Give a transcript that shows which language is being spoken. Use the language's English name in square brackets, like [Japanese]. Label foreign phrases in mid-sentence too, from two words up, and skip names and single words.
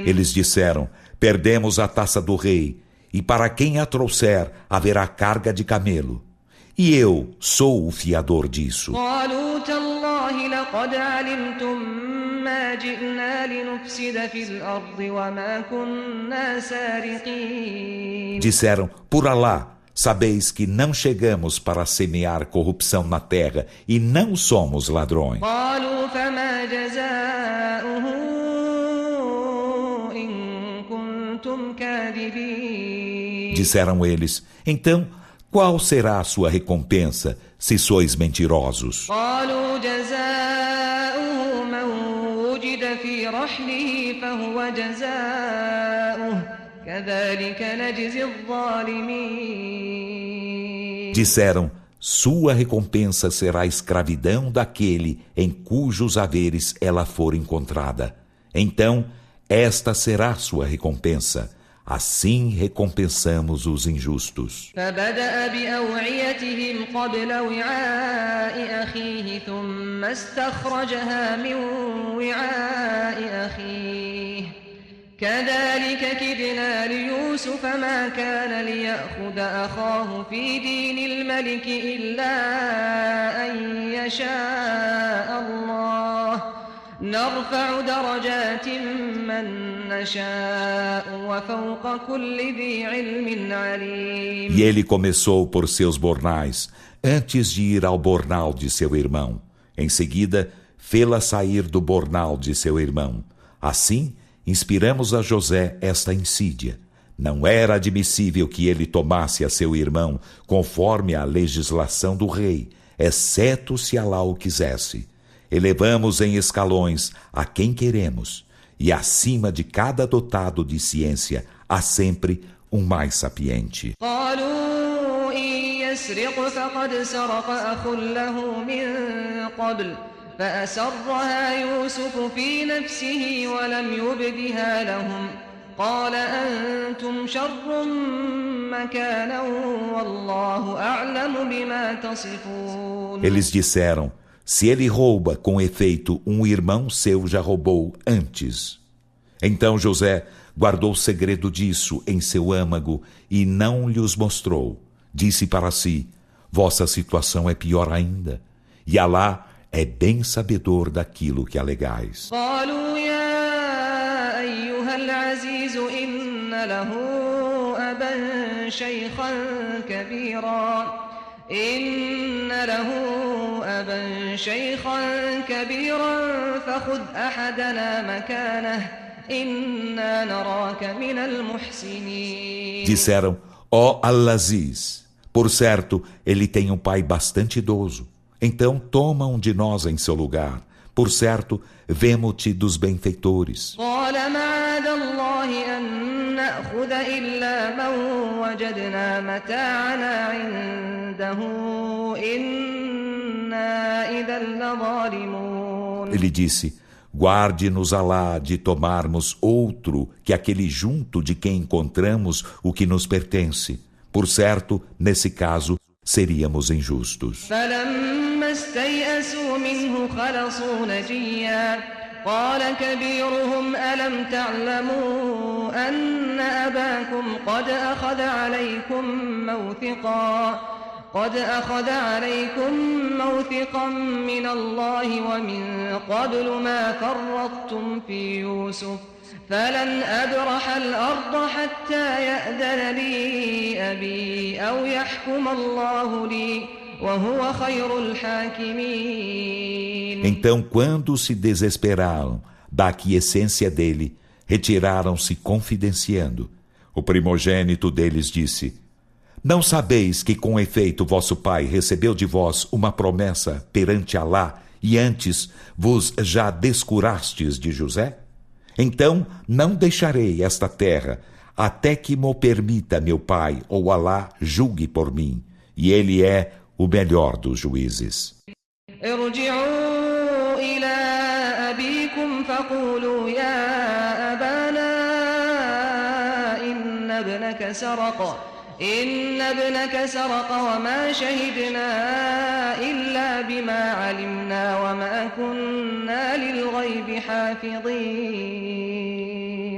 [Portuguese] Eles disseram: Perdemos a taça do rei, e para quem a trouxer haverá carga de camelo. E eu sou o fiador disso. [Arabic] قالوا تالله لقد علمتم ما جئنا لنفسد في الأرض وما كنا سارقين. [Portuguese] Disseram: Por Alá, sabeis que não chegamos para semear corrupção na terra e não somos ladrões. [Arabic] قالوا فما جزاؤه إن كنتم كاذبين. [Portuguese] Disseram eles: Então, qual será a sua recompensa se sois mentirosos? [Arabic] قالوا جزاؤه من وجد في رحله فهو جزاؤه كذلك نجزي الظالمين. [Portuguese] Disseram: Sua recompensa será a escravidão daquele em cujos haveres ela for encontrada. Então, esta será sua recompensa. Assim recompensamos os injustos. [Arabic] فبدأ بأوعيتهم قبل وعاء أخيه ثم استخرجها من وعاء أخيه كذلك كدنا ليوسف ما كان ليأخذ أخاه في دين الملك إلا أن يشاء الله نرفع درجات من نشاء وفوق كل ذي علم عليم. [Portuguese] E ele começou por seus bornais, antes de ir ao bornal de seu irmão. Em seguida, fê-la sair do bornal de seu irmão. Assim, inspiramos a José esta insídia. Não era admissível que ele tomasse a seu irmão conforme a legislação do rei, exceto se Alá o quisesse. Elevamos em escalões a quem queremos, e acima de cada dotado de ciência há sempre um mais sapiente. [Arabic] قالوا إن يسرق فقد سرق أخ له من قبل فأسرها يوسف في نفسه ولم يبدها لهم قال أنتم شر مكانا والله أعلم بما تصفون. [Portuguese] Eles disseram: Se ele rouba, com efeito, um irmão seu já roubou antes. Então José guardou segredo disso em seu âmago e não lhes mostrou. Disse para si: Vossa situação é pior ainda, e Alá é bem sabedor daquilo que alegais. [Arabic] قالوا يا أيها العزيز إن له أبا شيخا كبيرا فخذ أحدنا مكانه إنا نراك من المحسنين. [Portuguese] Disseram: Ó Al-Aziz, por certo, ele tem um pai bastante idoso. Então toma um de nós em seu lugar. Por certo, vemo-te dos benfeitores. [Arabic] قال معاذ الله أن نأخذ إلا من وجدنا متاعنا عنده إنا إذا لظالمون. [Portuguese] Ele disse: Guarde-nos Alá de tomarmos outro que aquele junto de quem encontramos o que nos pertence. Por certo, nesse caso, seríamos injustos. [Arabic] فلما فلما استيئسوا منه خلصوا نجيا قال كبيرهم ألم تعلموا أن أباكم قد أخذ عليكم موثقا من الله ومن قبل ما فرطتم في يوسف فلن أبرح الأرض حتى يأذن لي أبي أو يحكم الله لي وهو خير الحاكمين. [Portuguese] Então, quando se desesperaram da aquiescência dele, retiraram-se confidenciando. O primogênito deles disse: Não sabeis que com efeito vosso pai recebeu de vós uma promessa perante Alá e antes vos já descurastes de José? Então não deixarei esta terra até que mo permita meu pai ou Alá julgue por mim, e ele é o melhor dos juízes. [Arabic] ارجعوا إلى أبيكم فقولوا يا أبانا إن ابنك سرق وما شهدنا إلا بما علمنا وما كنا للغيب حافظين.